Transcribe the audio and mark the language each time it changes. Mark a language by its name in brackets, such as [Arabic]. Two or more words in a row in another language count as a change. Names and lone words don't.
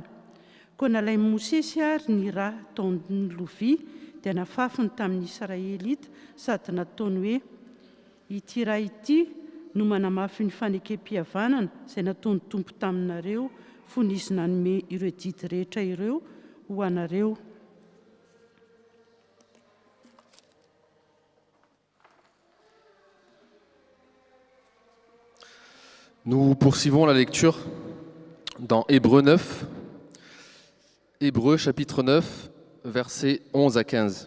[Malagasy] Koa nalay Mosesy ary ny rà taon'ny lovia dia nafafiny tamin'ny Israelita sady nataony hoe: ity rà ity no manamafy ny fanekem-pihavanana izay nataony Tompo taminareo fony izy nanome ireo didy rehetra ireo ho anareo. [French] Nous poursuivons la lecture dans Hébreux 9, Hébreux chapitre 9, versets 11 à 15.